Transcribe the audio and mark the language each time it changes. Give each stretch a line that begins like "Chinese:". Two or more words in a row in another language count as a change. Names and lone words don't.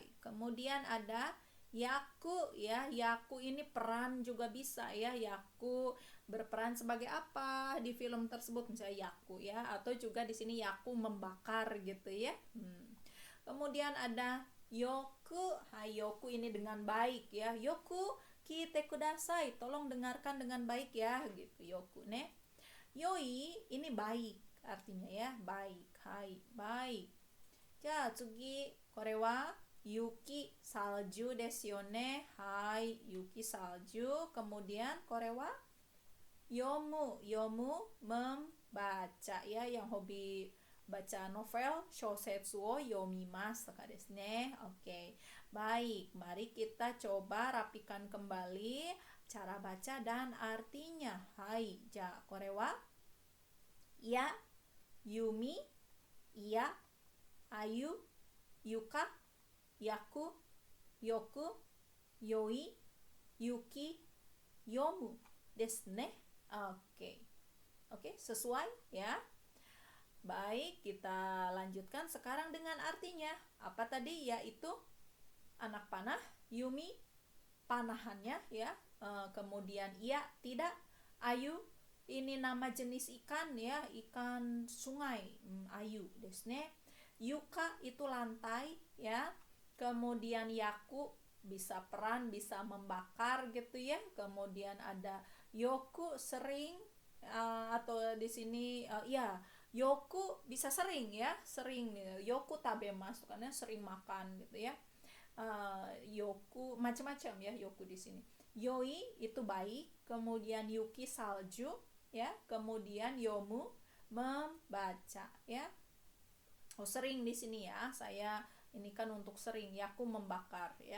Indonesian: Kemudian ada yaku ya, yaku ini peran juga bisa ya, yaku berperan sebagai apa di film tersebut, misalnya yaku ya, atau juga di sini yaku membakar gitu ya. Kemudian ada yoku, yoku ini dengan baik ya,
Japanese: よく聞いてください,
Indonesian: tolong dengarkan dengan baik ya gitu,
Japanese: よくね.
Indonesian: Yoi ini baik artinya ya, baik, hai, baik.
Japanese: じゃ、次これは雪 salju ですよね. はい、雪
Indonesian: salju. Kemudian
Japanese: これは読む、読む
Indonesian: membaca ya, yang hobi baca novel
Japanese: 小説を読みますですね.
Indonesian: Oke. Baik, mari kita coba rapikan kembali cara baca dan artinya. Hai,
Japanese: じゃこれは矢、弓、いや、鮎, 床、役、よく、良い、雪、読むですね.
Indonesian: Oke, sesuai ya. Baik, kita lanjutkan sekarang dengan artinya. Apa tadi? Yaitu anak panah, yumi panahannya ya. Kemudian iya tidak, ayu ini nama jenis ikan ya, ikan sungai,
Japanese: 鮎ですね.
Indonesian: Yuka itu lantai ya. Kemudian yaku bisa peran, bisa membakar gitu ya. Kemudian ada yoku sering, atau di sini ya Yoku bisa sering ya, sering
Japanese: よく食べます
Indonesian: karena sering makan gitu ya. Yoku macam-macam ya yoku di sini. Yoi itu baik, kemudian yuki salju ya, kemudian yomu membaca ya. Oh, sering di sini ya. Saya ini kan untuk sering ya, aku membakar ya.